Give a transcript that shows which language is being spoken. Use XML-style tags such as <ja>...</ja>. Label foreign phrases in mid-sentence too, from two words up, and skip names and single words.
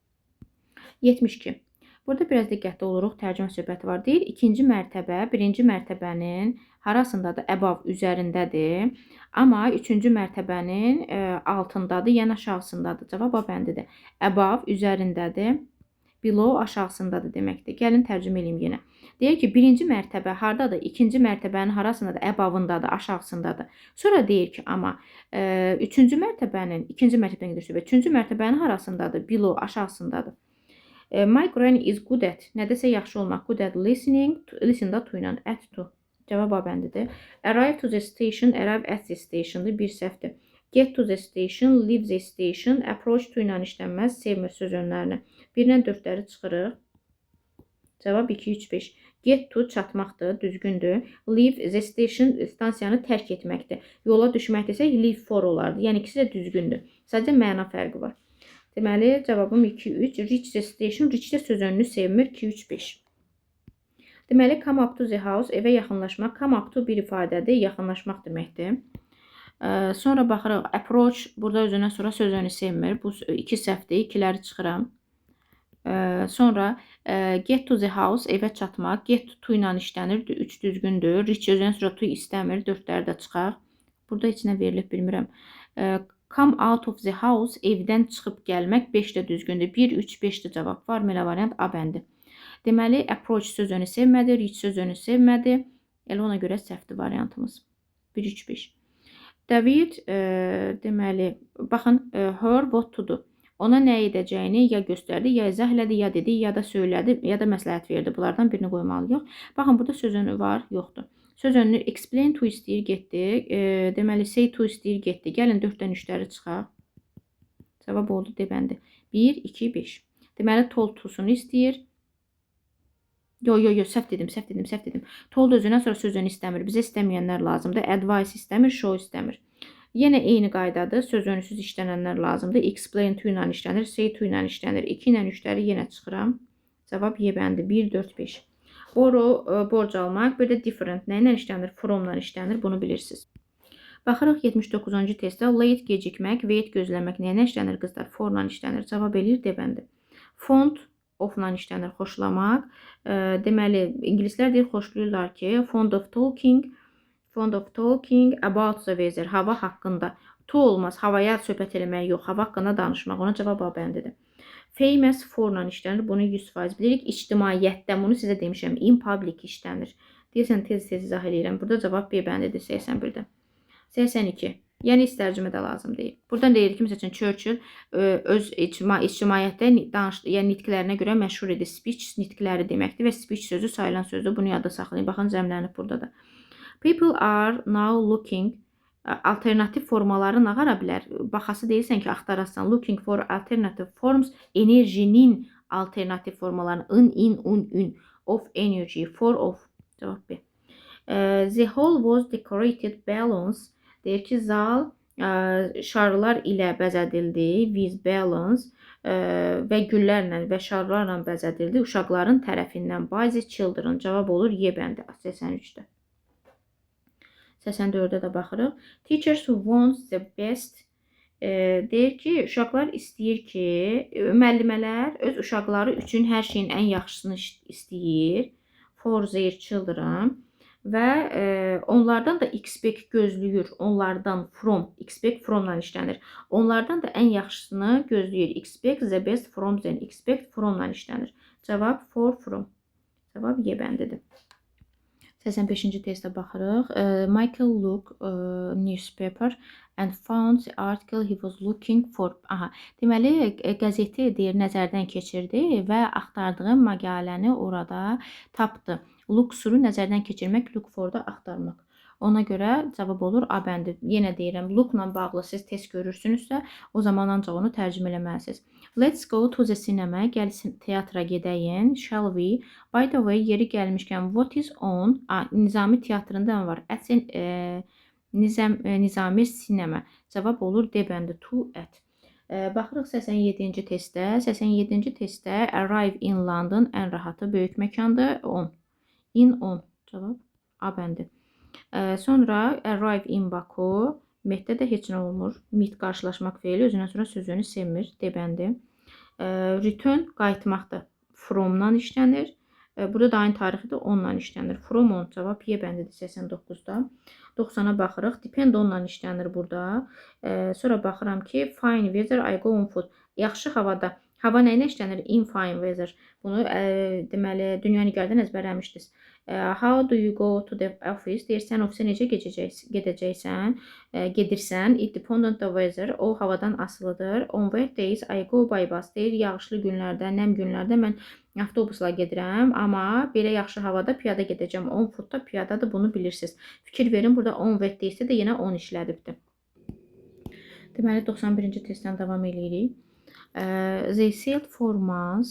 <az>72. Burada biraz diqqətli oluruq. Tərcümə söhbəti var. Deyir, ikinci mərtəbə, birinci mərtəbənin harasındadır? Above, üzərindədir. Amma üçüncü mərtəbənin altındadır, yəni aşağısındadır. Cavab A bəndidir. Above, üzərindədir. Below, aşağısındadır deməkdir. Gəlin tərcümə edeyim yenə. Deyir ki, birinci mərtəbə hardadır? İkinci mərtəbənin harasındadır? Above-ındadır, aşağısındadır. Sonra deyir ki, amma üçüncü mərtəbənin, ikinci mərtəbənin gedir söhbət. Üçüncü mərtəbənin harasındadır?</az> <en>Below, aşağısındadır. My granny is good at.</en> <az>Nədəsə yaxşı olmaq.</az> <en>Good at listening. Listen da to ilə. At to.</en> <az>Cavab A bəndidir.</az> <en>Arrive to the station. Arrive at the station'dır.</en> <az>Bir səhvdir.</az> <en>Get to the station. Leave the station. Approach to ilə işlənməz.</en> <az>Sevmir söz önlərini. 1-dən 4'ləri çıxırıq. Cavab 2, 3, 5.</az> <en>Get to</en> <az>çatmaqdır. Düzgündür.</az> <en>Leave the station.</en> <az>Stansiyanı tərk etməkdir. Yola düşmək desək</az> <en>leave for</en> <az>olardı. Yəni ikisi də düzgündür. Sadəcə məna fərqi var. Deməli, cavabım 2, 3.</az> <en>Reach the station.</en> <az>Reach də söz önünü sevmir. 2, 3, 5. Deməli,</az> <en>come up to the house.</en> <az>Evə yaxınlaşmaq.</az> <en>Come up to</en> <az>bir ifadədir. Yaxınlaşmaq deməkdir. Sonra baxırıq. Approach. Burada özünə sonra söz önünü sevmir. Bu 2 səhvdir. 2'ləri çıxıram. Sonra</az> <en>get to the house.</en> <az>Evə çatmaq.</az> <en>Get to</en> <az>ilə işlənir. 3 düzgündür. Reach özünə sonra to istəmir. 4'ləri də çıxaq. Burada heç nə verilib bilmirəm.</az> <en>Come out of the house,</en> <az>evdən çıxıb gəlmək 5 də düzgündür. 1, 3, 5 də cavab var. Belə variant A bəndi. Deməli, approach sözünü sevmədi, reach sözünü sevmədi. Elə ona görə səhvdir variantımız. 1, 3, 5. David, deməli, baxın,</az> <en>her what to do.</en> <az>Ona nə edəcəyini ya göstərdi, ya izah elədi, ya dedi, ya da söylədi, ya da məsləhət verdi. Bunlardan birini qoymalıyıq. Baxın, burada söz önü var, yoxdur. Söz önünü</az> <en>explain to</en> <az>istəyir, getdi. Deməli,</az> <en>say to</en> <az>istəyir, getdi. Gəlin 4'dən 3'ləri çıxaq. Cavab oldu D bəndi. 1, 2, 5. Deməli,</az> <en>told to'sunu</en> <az>istəyir. Səhv dedim. Told özünə sonra sözünü istəmir. Bizə istəməyənlər lazımdır. Advice istəmir, show istəmir. Yenə eyni qaydadır. Söz önüsüz işlənənlər lazımdır.</az> <en>Explain to</en> <az>ilə işlənir,</az> <en>say to</en> <az>ilə işlənir. 2 ilə 3'ləri yenə çıxıram. Cavab Y bəndi. 1, 4, 5. Borrow, borc almaq. Bir də different nə ilə işlənir? From-la işlənir. Bunu bilirsiniz. Baxırıq 79-cu testdə. Late gecikmək, wait gözləmək nə ilə işlənir qızlar? For-la işlənir. Cavab eləyir D bəndi. Fond, of-la işlənir. Xoşlamaq. Deməli, ingilislər deyir, xoşlayırlar ki,</az> <en>fond of talking about the weather.</en> <az>Hava haqqında. To olmaz. Havaya söhbət eləmək yox. Hava haqqında danışmaq. Ona cavab A bəndidir.</az> <en>Famous for-la</en> <az>işlənir. Bunu 100% bilirik. İctimaiyyətdə, bunu sizə demişəm.</az> <en>In public işlənir.</en> <az>Deyirsən, tez izah edirəm. Burada cavab B bəndidir 81-də. 82. Yəni istərcümə də lazım deyil. Buradan deyir ki, məsəl üçün Churchill öz ictimaiyyətdə yəni nitqlərinə görə məşhur idi. Speech nitqləri deməkdir və speech sözü sayılan sözdür. Bunu yadda saxlayın. Baxın, cəmlənib burada da.</az> <en>People are now looking</en> <az>alternativ formaları nə qara bilər? Baxası deyirsən ki, axtarasan.</az> <en>Looking for alternative forms,</en> <az>enerjinin alternativ formalarını.</az> <en>In, un, of energy, for of. Cavab B. The hall was decorated balloons.</en> <az>Deyir ki, zal şarlar ilə bəzədildi,</az> <en>with balloons</en> <az>və güllərlə və şarlarla bəzədildi uşaqların tərəfindən.</az> <en>By the children.</en> <az>Cavab olur Y bəndi 83-də. 84-də də baxırıq.</az> <en>Teachers who want the best</en> <az>deyir ki, uşaqlar istəyir ki, müəllimələr öz uşaqları üçün hər şeyin ən yaxşısını istəyir.</az> <en>For their children.</en> <az>Və onlardan da expect gözləyir. Onlardan from, expect fromla işlənir. Onlardan da ən yaxşısını gözləyir.</az> <en>Expect the best from them. Expect fromla</en> <az>işlənir. Cavab for, from. Cavab Y bəndidir. 85-ci testə baxırıq.</az> <en>Michael looked newspaper and found the article he was looking for.</en> <az>Deməli, qəzeti deyir nəzərdən keçirdi və axtardığı məqaləni orada tapdı. Look suru nəzərdən keçirmək,</az> <en>look for</en> <az>da axtarmaq. Ona görə cavab olur A bəndi. Yenə deyirəm, lookla bağlı siz test görürsünüzsə, o zaman ancaq onu tərcümə eləməlisiniz.</az> <en>Let's go to the cinema.</en> <az>Gəl teatra gedəyin.</az> <en>Shall we? By the way,</en> <az>yeri gəlmişkən</az> <en>what is on?</en> <az>Nizami teatrında mı var? Nizami sinema. Cavab olur D bəndi.</az> <en>To at.</en> <az>Baxırıq 87-ci testdə. 87-ci testdə</az> <en>arrive in London</en> <az>ən rahatı böyük məkandır.</az> <en>On. In on.</en> <az>Cavab A bəndi. Sonra</az> <en>arrive in Baku.</en> <az>Metdə də heç nə olmur. Meet qarşılaşmaq feili özündən sonra sözünü sevmir. D bəndi. Return qayıtmaqdır. Fromdan işlənir. Burada da aynı tarixidir. Ondan işlənir.</az> <en>From on.</en> <az>Cavab Y bəndidir 89-da. 90-a baxırıq. Depend onla işlənir burada. Sonra baxıram ki</az> <en>fine weather I go on foot.</en> <az>Yaxşı havada. Hava nə ilə işlənir?</az> <en>In fine weather.</en> <az>Bunu deməli dünya nigardan əzbərləmişdiniz.</az> <en>How do you go to the office?</en> <az>Deyirsən ofisə necə gedəcəksən? Gedirsən.</az> <en>It depends on the weather.</en> <az>O havadan asılıdır.</az> <en>On wet days I go by bus.</en> <az>Deyir yağışlı günlərdə, nəm günlərdə mən avtobusla gedirəm, amma belə yaxşı havada piyada gedəcəm. 10 footda piyadadır, bunu bilirsiniz. Fikir verin, burada 10 wet daysdə də yenə 10 işlədibdir. Deməli 91-ci testdən davam edirik.</az> <en>They sailed for months.</en>